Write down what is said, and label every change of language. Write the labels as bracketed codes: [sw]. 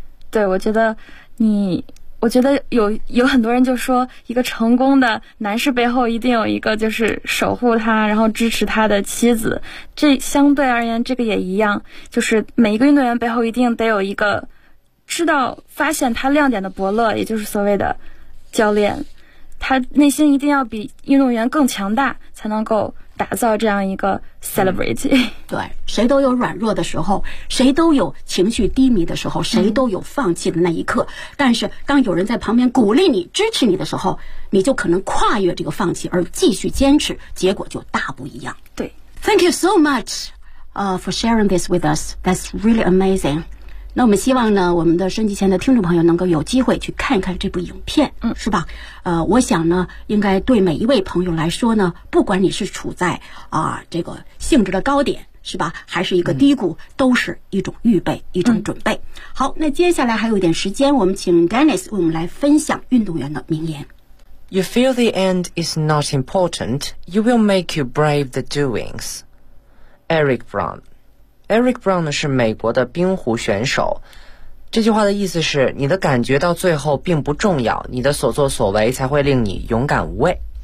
[zh] 对，我觉得你。我觉得有很多人就说，一个成功的男士背后一定有一个就是守护他然后支持他的妻子，这相对而言这个也一样，就是每一个运动员背后一定得有一个知道发现他亮点的伯乐，也就是所谓的教练，他内心一定要比运动员更强大，才能够打造这样一个 celebrity。对，谁都有软弱的时候，谁都有情绪低迷的时候，谁都有放弃的那一刻，但是当有人在旁边鼓励你支持你的时候，你就可能跨越这个放弃而继续坚持，结果就大不一样。对， [en] Thank you so much for sharing this with us. That's really amazing. [zh] 那我们希望呢，我们的收音机前的听众朋友能够有机会去看一看这部影片，是吧？我想呢，应该对每一位朋友来说呢，不管你是处在这个性质的高点，是吧，还是一个低谷，都是一种预备，一种准备。好，那接下来还有一点时间，我们请 Dennis 为我们来分享运动员的名言。 [en] You feel the end is not important, you will make you brave the doings. Eric Brown。 [zh] Eric Brown 呢是美国的冰壶选手，这句话的意思是，你的感觉到最后并不重要，你的所作所为才会令你勇敢无畏。